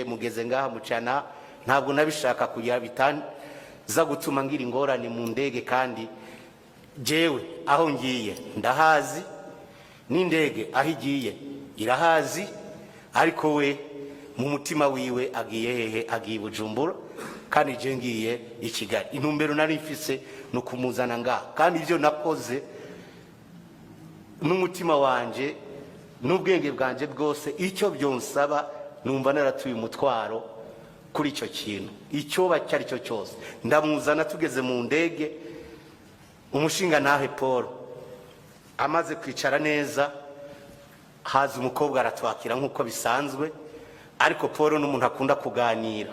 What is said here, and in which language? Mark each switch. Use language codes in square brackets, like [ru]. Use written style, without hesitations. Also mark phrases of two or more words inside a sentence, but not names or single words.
[rn] Mugeze ngaha mucana, ntabwo nabishaka kugira bitanza gutuma ngira ingorane mu ndege, kandi jewe aho ngiye ndahazi, n'indege aho igiye irahazi, ariko we mu mutima wiwe agiye hehe? Agiye Bujumbura, kandi je ngiye i Kigali. Intumbero nari mfise no kumuzana ngaha, kandi ivyo nakoze n'umutima wanje n'ubwenge bwanje bwose, icyo byonsaba numva naratuye umutwaro kuri icyo kintu, icyo bacyari cyo cyose. Ndamuzana, tugeze mu ndege, umushinga nahe Paul amaze kwicara neza, haza umukobwa aratwakira nkuko bisanzwe, ariko Paul n'umuntu akunda kuganira.